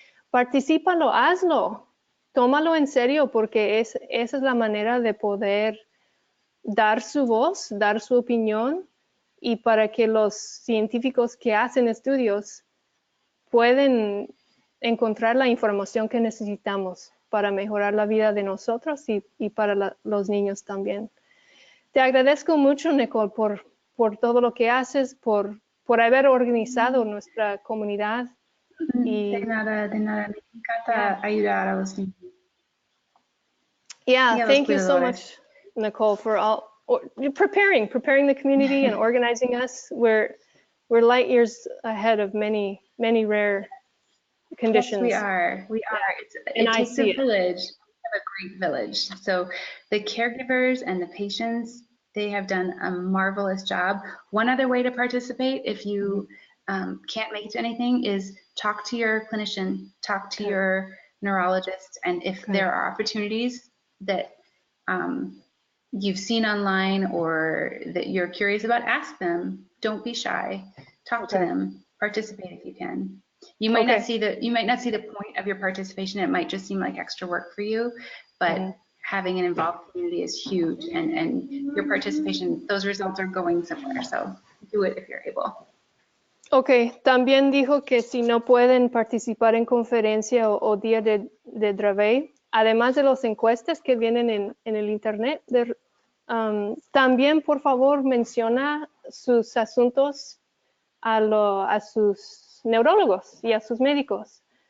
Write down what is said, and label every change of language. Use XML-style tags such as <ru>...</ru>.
<es>Particípalo, hazlo, tómalo en serio, porque esa es la manera de poder dar su voz, dar su opinión, y para que los científicos que hacen estudios pueden encontrar la información que necesitamos para mejorar la vida de nosotros y para los niños también. Te agradezco mucho, Nicole, por todo lo que haces, por haber organizado nuestra comunidad. De nada. Me encanta ayudar a los niños.</es> <en>Yeah, thank you so much, Nicole, for preparing the community and organizing us. We're light years ahead of many rare conditions. Yes, we are. It takes a village. We have a great village. So the caregivers and the patients, they have done a marvelous job. One other way to participate, if you can't make it to anything, is talk to your clinician, talk to your neurologist, and if there are opportunities that you've seen online or that you're curious about, ask them. Don't be shy. Talk to them. Participate if you can. You might not see the point of your participation. It might just seem like extra work for you, but having an involved community is huge, and your participation, those results are going somewhere. So do it if you're able.</en> <es>Okay, también dijo que si no pueden participar en conferencia o día de Dravet, además de las encuestas que vienen en el internet, también por favor menciona sus asuntos a sus neurólogos y a sus médicos.</es>